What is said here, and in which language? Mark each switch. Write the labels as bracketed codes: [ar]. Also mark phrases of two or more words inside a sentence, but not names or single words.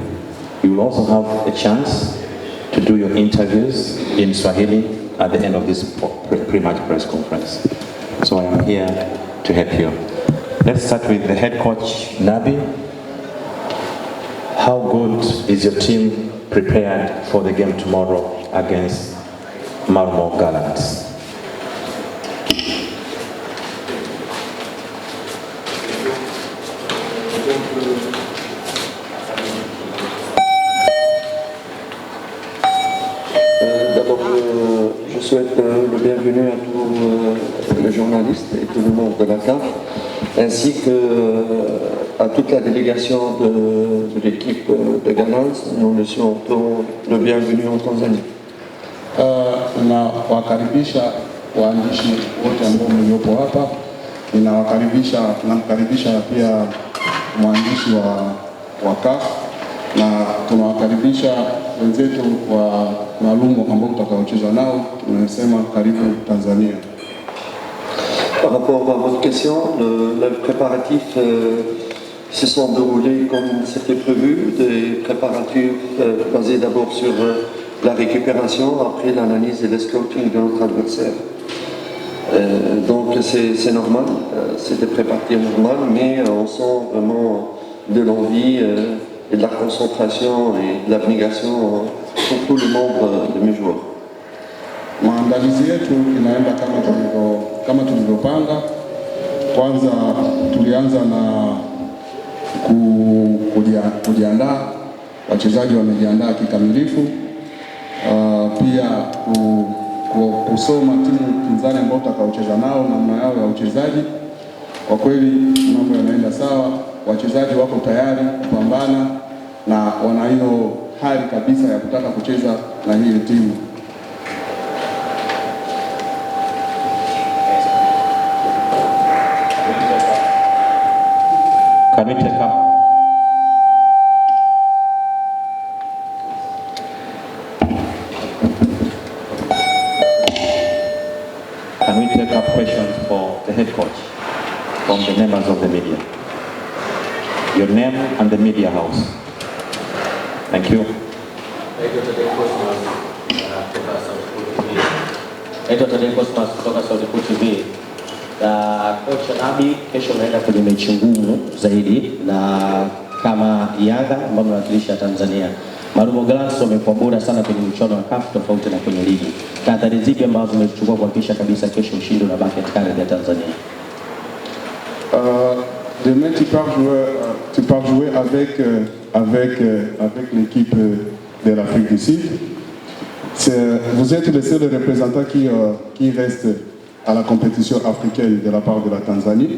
[en] You will also have a chance to do your interviews in Swahili at the end of this pre-match press conference. So I am here to help you. Let's start with the head coach, Nabi. How good is your team prepared for the game tomorrow against Marmo Gallants? [fr] D'abord, je souhaite le bienvenu à tous les journalistes et tout le monde de la CAF, ainsi qu'à toute la délégation de l'équipe de Gallants. Nous le souhaitons le bienvenu en Tanzanie. [sw] Nawakaribisha waandishi wote ambao mliopo hapa. Namkaribisha pia mwandishi wa CAF, na tunawakaribisha wenzetu wa maalumu ambao tutakaocheza nao. Tunasema karibu Tanzania. [fr] Par rapport à votre question, les préparatifs se sont déroulés comme c'était prévu, des préparatifs basés d'abord sur la récupération, après l'analyse et le scouting de notre adversaire. Donc c'est normal, c'est des préparatifs normaux, mais on sent vraiment de l'envie et de la concentration et de l'abnégation pour tous les membres de mes joueurs. [sw] Maandalizi yetu inaenda kama tulivyopanga. Kwanza tulianza na kujiandaa, wachezaji wamejiandaa kikamilifu. Pia kusoma timu pinzani ambao tutakaocheza nao, namna yao ya uchezaji. Kwa kweli mambo yanaenda sawa, wachezaji wako tayari kupambana na wana hiyo hali kabisa ya kutaka kucheza na hii timu. [en] Can we take up? Can we take up questions for the head coach from the members of the media? Your name and the media house. Thank you. [sw] Naitwa Tadei Cosmas kutoka Sauti TV. Coach Nabi, kesho naenda kwenye mechi ngumu zaidi na kama Yanga ambao mnawakilisha Tanzania. Marmo Gallants wamekuwa bora sana kwenye michuano ya CAF tofauti na kwenye ligi. Tahadhari zipi ambazo zimechukua kuhakikisha kabisa kesho ushindi unabaki katika ardhi ya Tanzania? [fr] Demain tu pars jouer avec l'équipe de l'Afrique du Sud. Vous êtes le seul représentant qui reste à la compétition africaine de la part de la Tanzanie.